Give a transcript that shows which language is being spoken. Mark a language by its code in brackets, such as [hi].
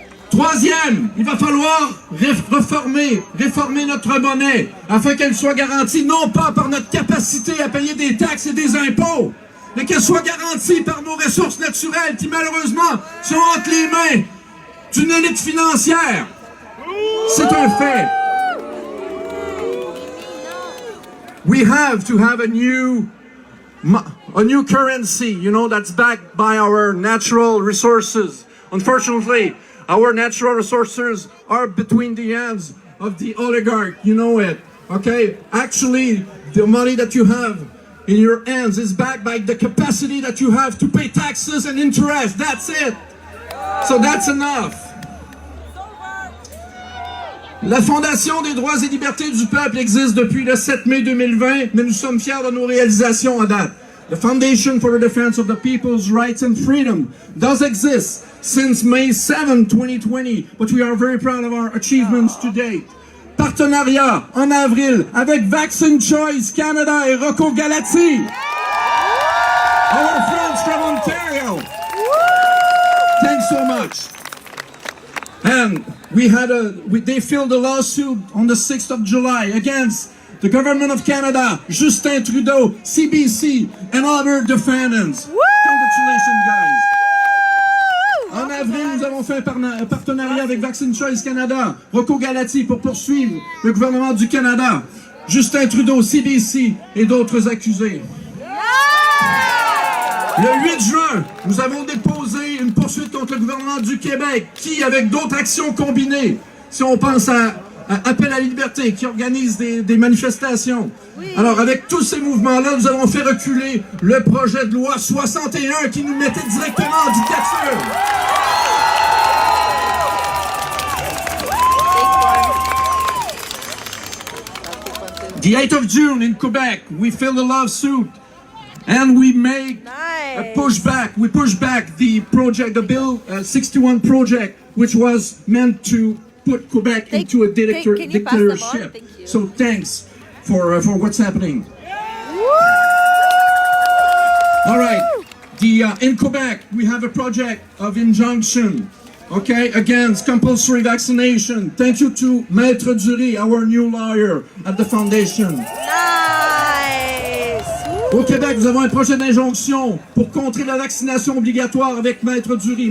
[fr] Troisième, il va falloir réformer notre monnaie afin qu'elle soit garantie non pas par notre capacité à payer des taxes et des impôts, mais qu'elle soit garantie par nos ressources naturelles qui malheureusement sont entre les mains d'une élite financière. C'est un fait. [en] We have to have a new currency, you know, that's backed by our natural resources. Unfortunately, our natural resources are between the hands of the oligarch, you know it, okay? Actually, the money that you have in your hands is backed by the capacity that you have to pay taxes and interest. That's it. So that's enough. [fr] La Fondation des droits et libertés du peuple existe depuis le 7 mai 2020, mais nous sommes fiers de nos réalisations à date. [en] The Foundation for the Defense of the People's Rights and Freedom does exist since May 7, 2020, but we are very proud of our achievements to date. [fr] Partenariat en avril avec Vaccine Choice Canada et Rocco Galati. [en] Our friends from Ontario. Thanks so much. And they filed a lawsuit on the 6th of July against the government of Canada, Justin Trudeau, CBC, and other defendants. Congratulations, guys. [fr] En avril, nous avons fait un partenariat avec Vaccine Choice Canada, Rocco Galati, pour poursuivre le gouvernement du Canada, Justin Trudeau, CBC et d'autres accusés. Le 8 juin, nous avons déposé une poursuite contre le gouvernement du Québec qui, avec d'autres actions combinées, si on pense à Appel à la liberté, qui organise des manifestations. Oui. Alors, avec tous ces mouvements-là, nous avons fait reculer le projet de loi 61 qui nous mettait directement en dictature. [en] The 8th of June in Quebec, we filed a lawsuit and we made a pushback. We pushed back the Bill 61 project, which was meant to put Quebec into a dictatorship. So thanks for what's happening. All right, in Quebec we have a project of injunction, okay, against compulsory vaccination. Thank you to Maître Dury, our new lawyer at the foundation. Nice. [fr] Au Québec, nous avons un projet d'injonction pour contrer la vaccination obligatoire avec Maître Dury.